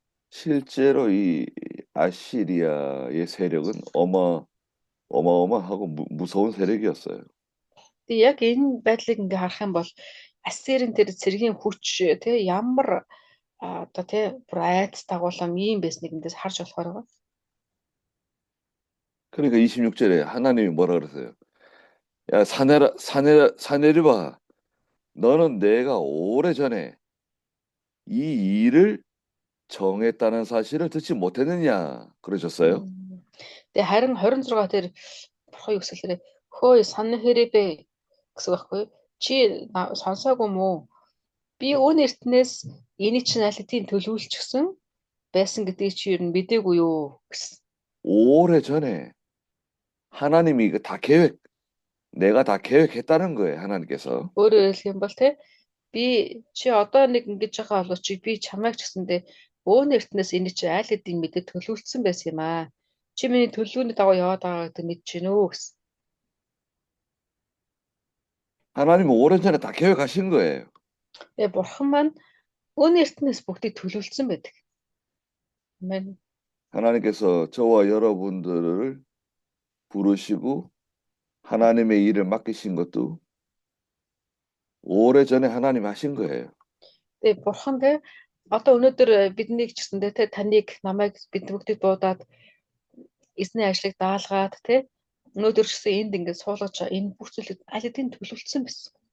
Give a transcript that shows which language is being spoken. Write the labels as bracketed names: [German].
[Korean] 실제로 이 아시리아의 세력은 어마어마하고 무서운 세력이었어요. [Mongolian] Тэгээ яг энэ байдлыг ингээ харах юм бол Ассирийн тэр цэргийн хүч тий ямар одоо тий бүр айц дагуулам ийм байсныг эндээс харж болохоор байгаа. [Korean] 그러니까 26절에 하나님이 뭐라 그러세요? 야, 사내립아, 너는 내가 오래전에 이 일을 정했다는 사실을 듣지 못했느냐 그러셨어요. [Mongolian] Тэгээ харин 26 дээр бурхан юу гэсэлээ хөөе Санхерибэ гэсэн байхгүй юу? Чи сонсоогүй мүү? Би өн эртнээс эний чинь аль хэдийн төлөвлөсөн байсан гэдгийг чи ер нь мэдээгүй юу гэсэн. [Korean] 오래전에 하나님이 이거 다 내가 다 계획했다는 거예요, 하나님께서. [Mongolian] Өөрөөр хэлэх юм бол те би чи одоо нэг ингэж байгаа болов чи би чамайг ч гэсэндээ өн эртнээс эний чи аль хэдийн мэдээ төлөвлөсөн байсан юм аа. Чи миний төлөвлөгөөний дагуу яваад байгаа гэдэг мэдэж гинэ үү гэсэн. [Korean] 하나님은 오래전에 다 계획하신 거예요. [Mongolian] Тэгээ бурхан маань өн эртнээс бүгдийг төлөвлөсөн байдаг. Амен. [Korean] 하나님께서 저와 여러분들을 부르시고 하나님의 일을 맡기신 것도 오래전에 하나님 하신 거예요. [Mongolian] Тэгээ бурхан те одоо өнөөдөр биднийг ч гэсэндээ те таныг намайг бид бүгдийг дуудаад эзний ажлыг даалгаад те өнөөдөр ч гэсэн энд ингээд суулгаж энэ бүх зүйлийг аль хэдийн төлөвлөсөн байсан.